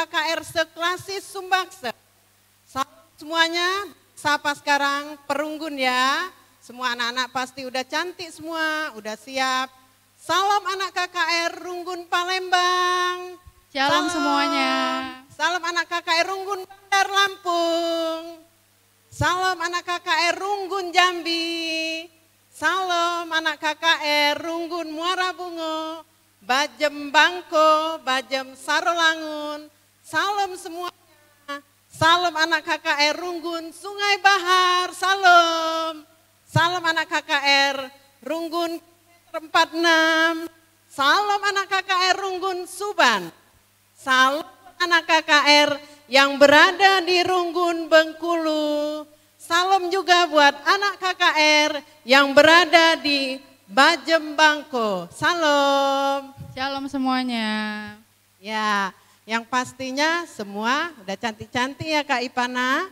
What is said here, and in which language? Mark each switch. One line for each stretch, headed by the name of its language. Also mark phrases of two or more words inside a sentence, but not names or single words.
Indonesian: KKR Seklasis Sumbakse. Salam semuanya, sapa sekarang Perunggun ya. Semua anak-anak pasti udah cantik semua, udah siap. Salam anak KKR Runggun Palembang. Salam semuanya. Salam anak KKR Runggun Bandar Lampung. Salam anak KKR Runggun Jambi. Salam anak KKR Runggun Muara Bungo. Bajem Bangko, Bajem Sarolangun, salam semuanya. Salam anak KKR Runggun Sungai Bahar, salam. Salam anak KKR Runggun 46, salam anak KKR Runggun Suban. Salam anak KKR yang berada di Runggun Bengkulu. Salam juga buat anak KKR yang berada di Bajem Bangko, salam. Shalom semuanya. Ya, yang pastinya semua udah cantik-cantik ya Kak Ipana.